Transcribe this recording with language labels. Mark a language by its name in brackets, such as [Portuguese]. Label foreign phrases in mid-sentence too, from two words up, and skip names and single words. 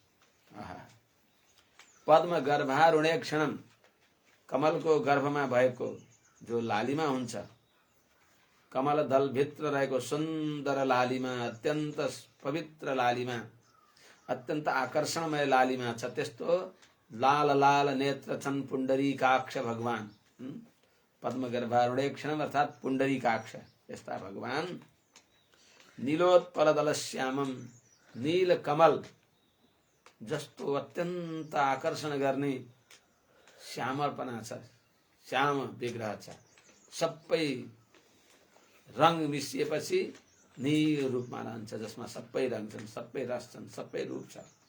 [Sanskrit] पद्म गर्भारुणेक्षणम, [Nepali] कमलको गर्भमा भएको जो लालिमा हुन्छ, कमल दल भित्र रहेको सुन्दर लालिमा, अत्यन्त पवित्र लालिमा, अत्यन्त आकर्षणमय लालिमा छ। त्यस्तो लाल लाल नेत्र छन् पुण्डरीकाक्ष भगवान। [Sanskrit] पद्म गर्भारुणेक्षणम [Nepali] अर्थात पुण्डरीकाक्ष, यस्ता भगवान। [Sanskrit] नीलोत्पलदल श्यामम, [Nepali] नील कमल जस्तो अत्यन्त आकर्षण गर्ने श्यामलपना छ, श्याम विग्रह छ। सबै रंग मिसिएपछि नील रूपमा रहन्छ, जसमा सबै रंग छन्, सबै रस छन्, सबै रूप छ।